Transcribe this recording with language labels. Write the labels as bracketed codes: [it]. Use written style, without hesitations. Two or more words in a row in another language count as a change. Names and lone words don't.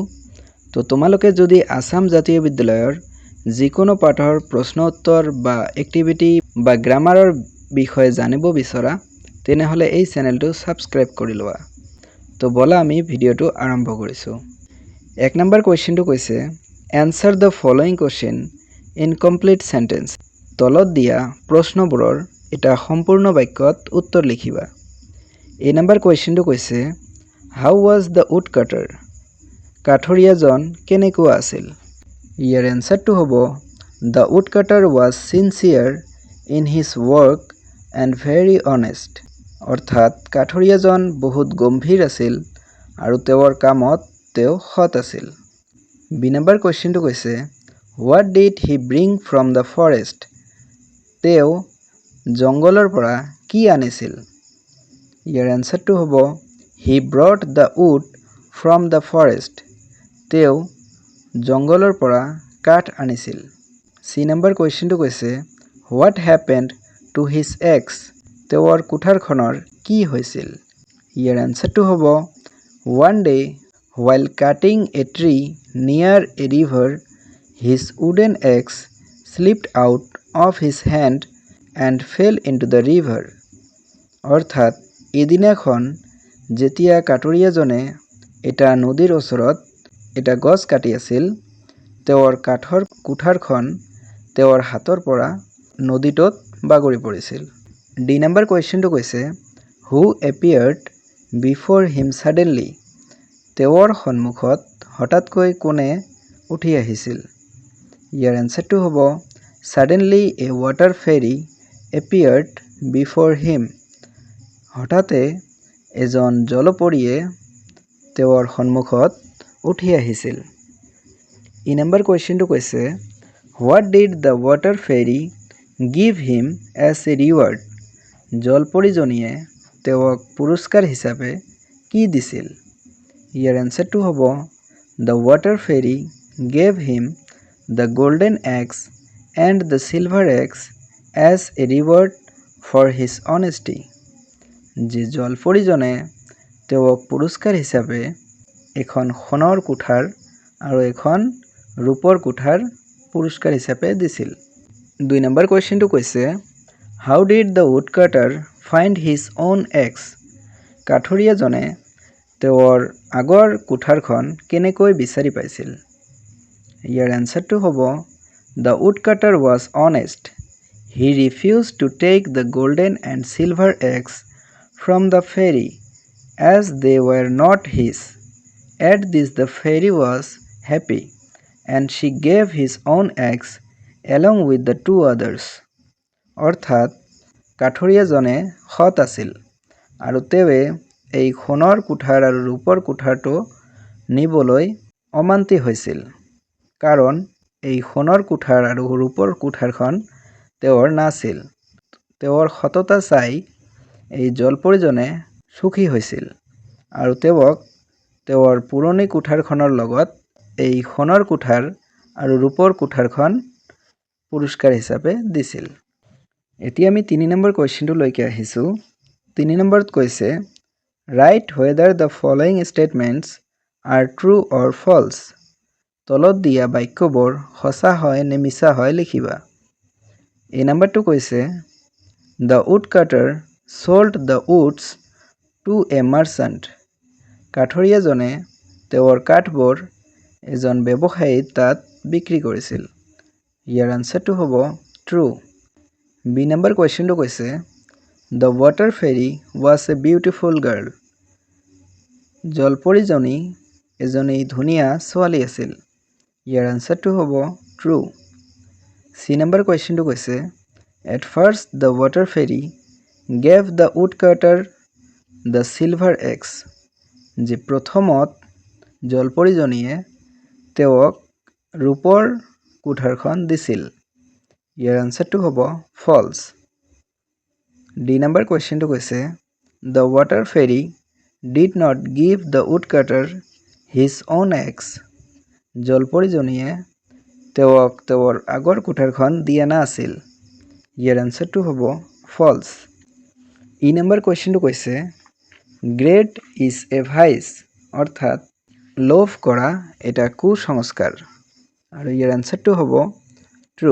[as] তো তোমালোকে যদি আসাম জাতীয় বিদ্যালয়ৰ যিকোনো পাঠৰ প্ৰশ্ন উত্তৰ বা এক্টিভিটি বা গ্ৰামাৰৰ বিষয়ে জানিব বিচৰা তেনেহলে এই চেনেলটো সাবস্ক্ৰাইব কৰি লোৱা। তো বলা আমি ভিডিওটো আৰম্ভ কৰিছো। 1 নম্বৰ কোৱেশ্চনটো কৈছে [en] answer the following question in complete sentence। [as] তলত দিয়া প্ৰশ্নবোৰৰ এটা সম্পূৰ্ণ বাক্যত উত্তৰ লিখিবা। এই নম্বৰ কোৱেশ্চনটো কৈছে [en] how was the woodcutter? [as] কাঠৰীয়াজন কেনেকুৱা আছিল? ইয়াৰ এনসাৰটো হ'ব [en] the woodcutter was sincere in his work and very honest। [as] অৰ্থাৎ কাঠৰীয়াজন বহুত গম্ভীৰ আছিল আৰু তেওঁৰ কামত তেওঁ সৎ আছিল। বি নম্বৰ কোৱেশ্চনটো কৈছে [en] what did he bring from the forest? [as] তেওঁ জংগলৰ পৰা কি আনিছিল? ইয়াৰ এনসাৰটো হ'ব [en] he brought the wood from the forest। [as] তেওঁ জংগলৰ পৰা কাঠ আনিছিল। চি নম্বৰ কোৱেশ্চনটো কৈছে [en] what happened to his axe? [as] তেওঁৰ কুঠাৰখনৰ কি হৈছিল? ইয়াৰ এনসাৰটো হ'ব [en] one day while cutting a tree near a river, his wooden axe slipped out of his hand and fell into the river। [as] অৰ্থাৎ এদিনাখন যেতিয়া কাঠৰীয়াজনে এটা নদীৰ ওচৰত এটা গছ কাটি আছিল, তেওঁৰ কাঠৰ কুঠাৰখন তেওঁৰ হাতৰ পৰা নদীটোত বাগৰি পৰিছিল। ডি নম্বৰ কুৱেশ্চনটো কৈছে [en] who appeared before him suddenly? [as] তেওঁৰ সন্মুখত হঠাৎকৈ কোনে উঠি আহিছিল? ইয়াৰ এনসাৰটো হ'ব [en] suddenly a water fairy appeared before him। [as] হঠাতে এজন জলপৰীয়ে তেওঁৰ সন্মুখত উঠি আহিছিল। ই নম্বৰ কুৱেশ্চনটো কৈছে [en] what did the water fairy give him as a reward? [as] জলপৰীজনীয়ে তেওঁক পুৰস্কাৰ হিচাপে কি দিছিল? ইয়াৰ এনসাৰটো হ'ব [en] the water fairy gave him the golden axe and the silver axe as a reward for his honesty। [as] যে জলপৰীজনে তেওঁক পুৰস্কাৰ হিচাপে এখন সোণৰ কুঠাৰ আৰু এখন ৰূপৰ কুঠাৰ পুৰস্কাৰ হিচাপে দিছিল। 2 নম্বৰ কুৱেশ্চনটো কৈছে [en] how did the woodcutter find his own axe? [as] কাঠৰীয়াজনে তেওঁৰ আগৰ কুঠাৰখন কেনেকৈ বিচাৰি পাইছিল? ইয়াৰ এনসাৰটো হ'ব [en] the woodcutter was honest। He refused to take the golden and silver axe from the fairy as they were not his। At this the fairy was happy and she gave his own axe along with the 2 others। [as] অৰ্থাৎ কাঠৰীয়াজনে সৎ আছিল আৰু তেৱে এই সোণৰ কুঠাৰ আৰু ৰূপৰ কুঠাৰটো নিবলৈ অমান্তি হৈছিল কাৰণ এই সোণৰ কুঠাৰ আৰু ৰূপৰ কুঠাৰখন তেওঁৰ নাছিল। তেওঁৰ সততা চাই এই জলপৰীজনে সুখী হৈছিল আৰু তেওঁক তেওঁৰ পুৰণি কুঠাৰখনৰ লগত এই সোণৰ কুঠাৰ আৰু ৰূপৰ কুঠাৰখন পুৰস্কাৰ হিচাপে দিছিল। এতিয়া আমি 3 নম্বৰ কুৱেশ্চনটো লৈকে আহিছো। 3 নম্বৰত কৈছে [en] write whether the following statements are true or false। [as] তলত দিয়া বাক্যবোৰ সঁচা হয় নে মিছা হয় লিখিবা। এই নম্বৰটো কৈছে [en] the woodcutter sold the woods to a merchant। [as] কাঠৰীয়াজনে তেওঁৰ কাঠবোৰ এজন ব্যৱসায়ী তাত বিক্ৰী কৰিছিল। ইয়াৰ আনসাৰটো হ'ব true। বি নম্বৰ কুৱেশ্চনটো কৈছে [en] the water fairy was a beautiful girl। [as] জলপৰীজনী এজনী ধুনীয়া ছোৱালী আছিল। ইয়াৰ আনসাৰটো হ'ব true। চি নম্বৰ কুৱেশ্চনটো কৈছে [en] at first the water fairy gave the woodcutter the silver axe। [as] যে প্ৰথমত জলপৰীজনীয়ে তেওঁক ৰূপৰ কুঠাৰখন দিছিল। ইয়াৰ আনসাৰটো হ'ব false। ডি নম্বৰ কুৱেশ্চনটো কৈছে [en] the water fairy did not give the woodcutter his own axe [as] জলপৰীজনীয়ে তেওঁক তেওঁৰ আগৰ কোঠাৰখন দিয়া নাছিল। ইয়াৰ এনচাৰটো হ'ব ফলছ। ই নম্বৰ কুৱেশ্যনটো কৈছে [en] greed is a vice, [as] অৰ্থাৎ লোভ কৰা এটা কুসংস্কাৰ, আৰু ইয়াৰ এনচাৰটো হ'ব ট্ৰু।